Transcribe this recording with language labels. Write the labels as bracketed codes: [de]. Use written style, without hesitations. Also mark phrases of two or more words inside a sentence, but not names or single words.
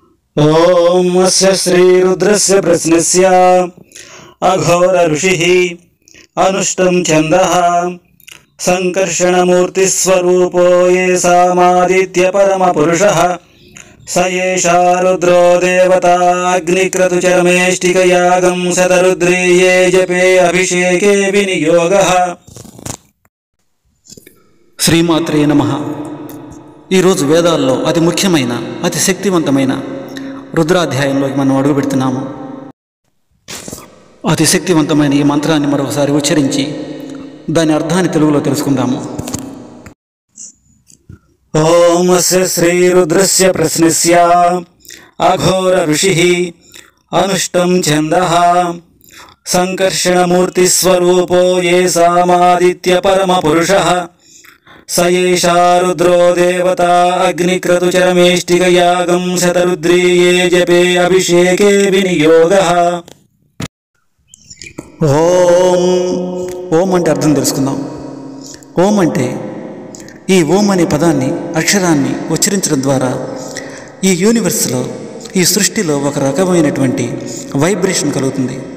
[sa] ओम अस्य श्रीरुद्रस्य प्रश्नस्य अघोर ऋषिः अनुष्टं छन्दः संकर्षणमूर्तिस्वरूपो ये सामादित्य परमपुरुषः स एषा रुद्रो देवता अग्निक्रतुचरमेष्टिकयागं शतरुद्रीये जपे अभिषेके विनियोगः। శ్రీమాత్రే నమః। [te] ఈరోజు వేదాల్లో అతి ముఖ్యమైన అతి శక్తివంతమైన రుద్రాధ్యాయంలోకి మనం అడుగు పెడుతున్నాము। అతి శక్తివంతమైన ఈ మంత్రాన్ని మరొకసారి ఉచ్చరించి దాని అర్థాన్ని తెలుగులో తెలుసుకుందాము। [sa] ఓం అస్య శ్రీరుద్రస్య ప్రశ్నస్య అఘోర ఋషిః అనుష్టం ఛందః సంకర్షణమూర్తిస్వరూపో ఏ సామాదిత్య పరమపురుషः स एषा रुद्रो देवता अग्निक्रतुचरमेष्टिकयागं शतरुद्रीये जपे अभिषेके विनियोगः। [te] ఓం ఓం అంటే అర్థం తెలుసుకుందాం। ఓం అంటే ఈ ఓం అనే పదాన్ని అక్షరాన్ని ఉచ్చరించడం ద్వారా ఈ యూనివర్స్లో ఈ సృష్టిలో ఒక రకమైనటువంటి వైబ్రేషన్ కలుగుతుంది।